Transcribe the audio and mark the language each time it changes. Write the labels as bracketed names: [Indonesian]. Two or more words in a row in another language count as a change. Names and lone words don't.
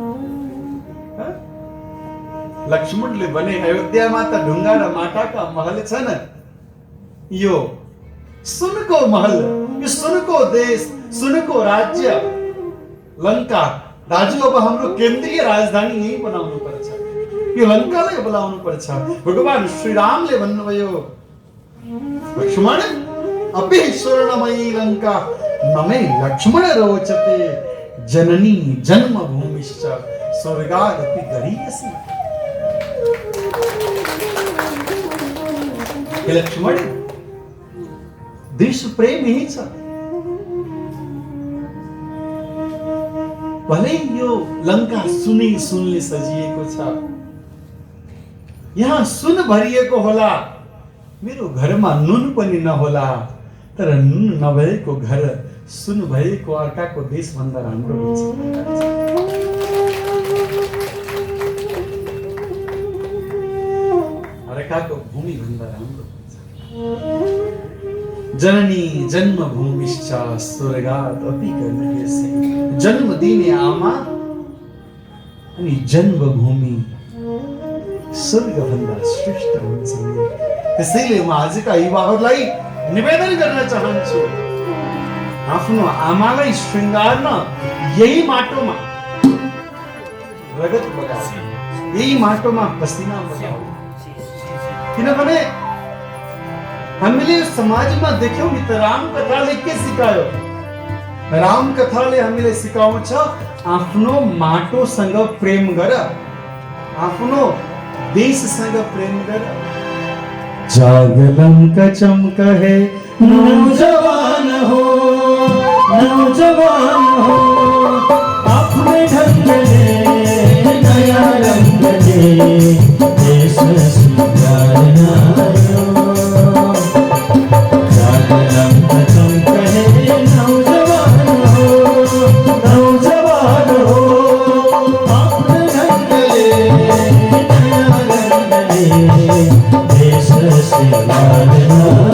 [Nepali] लक्ष्मणले भने अयोध्यामा त ढुङ्गा र माटाका महल छन्, यो सुनको महल, यो सुनको देश, सुनको राज्य लंका, दाजु अब हाम्रो केन्द्रीय राजधानी यही बनाउनु पर्छ, यो लंकालाई बनाउनु पर्छ। भगवान श्री रामले भन्नुभयो, [Sanskrit] लक्ष्मण अपि स्वर्णमयी लंका ममे लक्ष्मण रोचते, जननी जन्मभूमिश्च स्वर्गादपि गरीयसी। [Nepali] हे लक्ष्मण, देश प्रेम यही छ। भले यो लंका सुनले सजिएको छ, यहाँ सुन भरिएको होला, मेरो घरमा नुन पनि नहोला, तर नुन नभएको घर सुन भएको अर्काको देश भन्दा राम्रो हुन्छ। अर्काको भूमि भन्दा राम्रो हुन्छ। [Sanskrit] जननी जन्मभूमिश्च स्वर्गात् अपि गरीयसी। [Nepali] जन्म दिने आमा अनि जन्मभूमि स्वर्ग भन्दा श्रेष्ठ हुन्छ। त्यसैले म आजका युवाहरूलाई निवेदन गर्न चाहन्छु, आफ्नो आमालाई श्रृंगार्न यही माटोमा रगत बगाऊ, यही माटोमा पसिना बगाऊ। किनभने हामीले समाजमा देख्यौं नि त, राम कथाले के सिकायो? राम कथाले हामीले सिकाउँछ, आफ्नो माटोसँग प्रेम गर, आफ्नो देशसँग प्रेम गर। [Hindi] जागलम कचम कहे नौजवान हो, नौजवान हो, अपने ढंग दे नया रंग दे, देश स्वीकारना। जागलम कचम कहे नौजवान हो, नौजवान हो, अपने ढंग दे नया रंग दे, देश स्वीकारना।